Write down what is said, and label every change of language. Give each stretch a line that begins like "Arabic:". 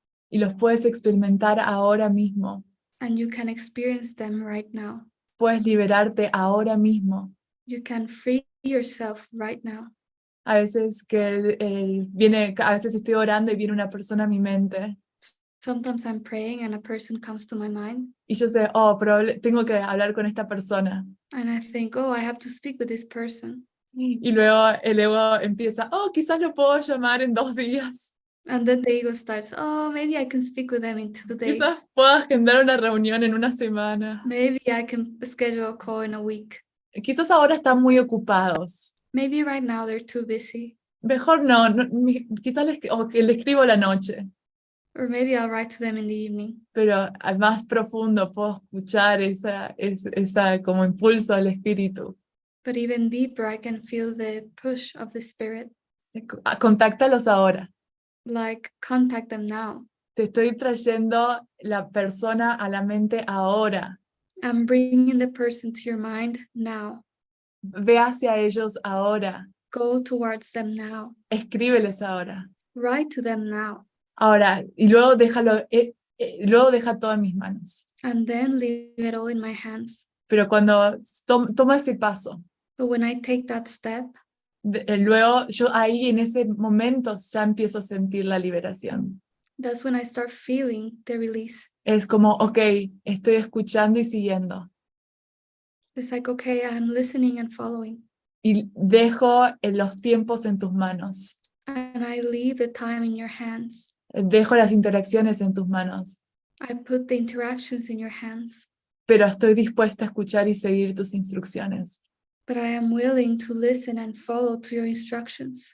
Spanish: y los puedes experimentar ahora mismo.
English: and you can experience them right now.
Spanish: Puedes liberarte ahora mismo.
English: You can free yourself right now.
Spanish: A veces a veces estoy orando y viene una persona a mi mente
English: Sometimes I'm praying and a person comes to my mind
Spanish: y yo sé, tengo que hablar con esta persona.
English: and I think, oh, I have to speak with this person.
Spanish: Y luego el ego empieza, quizás lo puedo llamar en 2 días.
English: And then the ego starts, oh, maybe I can speak with them in 2 days.
Spanish: Quizás puedo agendar una reunión en una semana.
English: Maybe I can schedule a call in a week.
Spanish: Quizás ahora están muy ocupados.
English: Maybe right now they're too busy.
Spanish: Mejor no, quizás que le escribo la noche.
English: Or maybe I'll write to them in the evening.
Spanish: Pero al más profundo puedo escuchar esa como impulso del espíritu.
English: But even deeper, I can feel the push of the spirit.
Spanish: Contáctalos ahora.
English: Like, contact them now.
Spanish: Te estoy trayendo la persona a la mente ahora.
English: I'm bringing the person to your mind now.
Spanish: Ve hacia ellos ahora.
English: Go towards them now.
Spanish: Escríbeles ahora.
English: Write to them now.
Spanish: Ahora, y luego luego deja todo en mis manos.
English: And then leave it all in my hands.
Spanish: Pero cuando toma ese paso,
English: But when I take that step,
Spanish: luego yo ahí en ese momento ya empiezo a sentir la liberación.
English: That's when I start feeling the release.
Spanish: Es como, ok, estoy escuchando y siguiendo.
English: It's like, okay, I'm listening and following.
Spanish: Y dejo los tiempos en tus manos.
English: And I leave the time in your hands.
Spanish: Dejo las interacciones en tus manos.
English: I put the interactions in your hands.
Spanish: Pero estoy dispuesta a escuchar y seguir tus instrucciones.
English: But I am willing to listen and follow to your instructions.